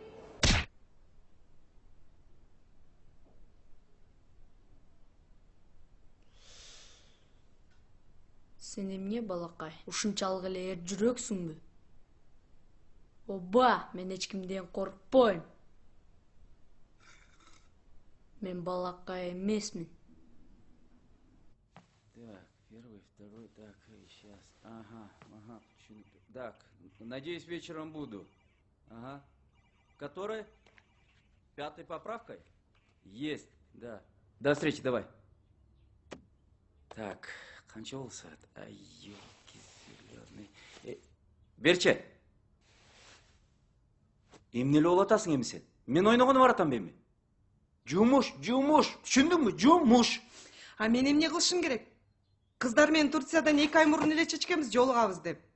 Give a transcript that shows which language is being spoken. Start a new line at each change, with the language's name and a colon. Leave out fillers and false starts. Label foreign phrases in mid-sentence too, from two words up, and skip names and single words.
Kyrgyz: Сен эмне балакай? Ушунчалык эле эр жүрөксүңбү? Оба, мен эч кимден коркпойм. Мен балакай эмесмин.
Russian: Так, первый, второй, так, сейчас. Ага, так, надеюсь, вечером буду. Ага. Который? 5-й поправкой? Есть, да. До встречи, давай. Так,
Kyrgyz: қанша болду саат?
Russian: Ай, ёлки зелёный. Берче.
Kyrgyz: Эмне эле болуп атасың эми сен? Мен ойногону баратам беми? Жумуш, түшүндүңбү? Жумуш. А мен эмне кылышым керек? Кыздар менен Турциядан 2 ай мурун эле чечкенбиз жолугабыз деп.